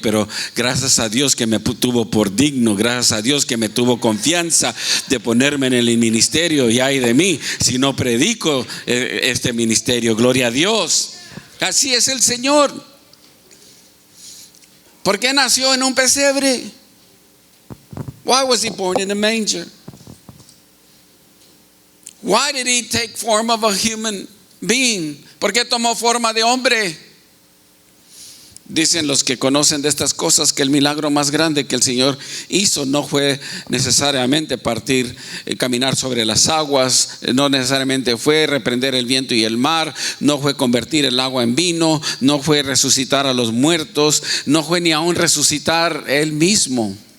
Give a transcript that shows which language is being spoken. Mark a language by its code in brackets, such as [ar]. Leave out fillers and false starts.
[es] Pero gracias a Dios que me tuvo por digno. Gracias a Dios que me tuvo confianza de ponerme en el ministerio. Y ay de mí si no predico este ministerio. Gloria a Dios. Así es el Señor. ¿Por qué nació en un pesebre? [en] Why was he born in a manger? Why did he take form of a human being? [es] ¿Por qué tomó forma de hombre? Dicen los que conocen de estas cosas que el milagro más grande que el Señor hizo no fue necesariamente caminar sobre las aguas, no necesariamente fue reprender el viento y el mar, no fue convertir el agua en vino, no fue resucitar a los muertos, no fue ni aún resucitar Él mismo.